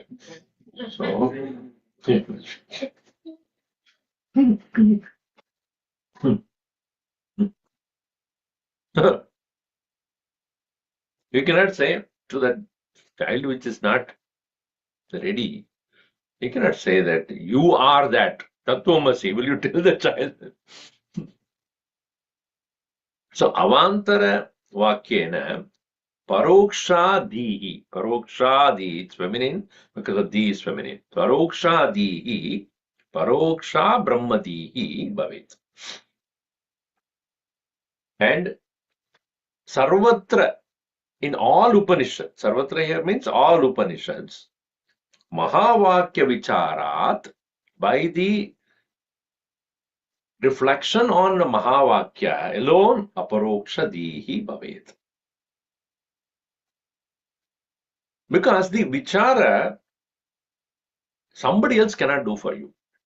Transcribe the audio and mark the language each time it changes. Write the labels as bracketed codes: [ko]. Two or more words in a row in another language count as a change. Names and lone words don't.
[en] So, you cannot say to that child which is not ready, you cannot say that you are that. Tattvamasi, will you tell the child? So, [sa] अवान्तर वाक्येन परोक्षधीः. Parokshadi, [en] it's feminine because of di is feminine. [sa] परोक्षधीः, परोक्ष ब्रह्मधीः भवेत्. [en] And sarvatra, in all Upanishads, sarvatra here means all Upanishads, [sa] महावाक्य विचारात्, [en] by the reflection on mahavakya alone, [sa] अपरोक्षधीः भवेत्. [en] Because the vichara, somebody else cannot do for you.